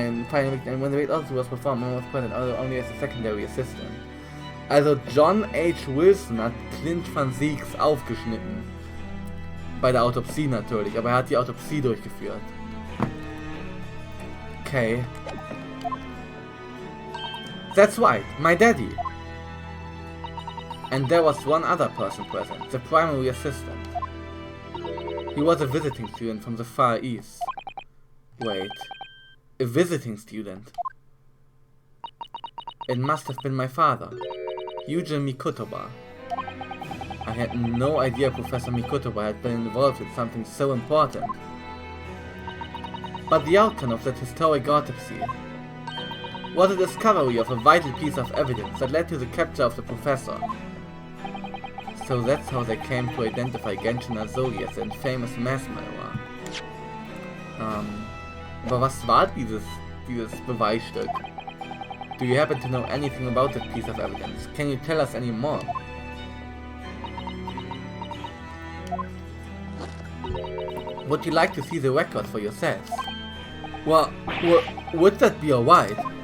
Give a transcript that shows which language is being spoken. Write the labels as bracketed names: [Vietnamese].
[English] Final victim, and when the autopsy was performed, Mama was present, although only as a secondary assistant. [German] Also John H. Wilson hat Clint van Zieks aufgeschnitten. Bei der Autopsie natürlich, aber er hat die Autopsie durchgeführt. Okay. [English] That's right, my daddy. And there was one other person present, the primary assistant. He was a visiting student from the Far East. Wait, a visiting student? It must have been my father, Eugene Mikotoba. I had no idea Professor Mikotoba had been involved with something so important. But the outcome of that historic autopsy was the discovery of a vital piece of evidence that led to the capture of the professor. So that's how they came to identify Genshin Azogi as the infamous mass murderer. [German] Aber was war dieses Beweisstück? [English] Do you happen to know anything about that piece of evidence? Can you tell us any more? Would you like to see the record for yourselves? Well, would that be alright?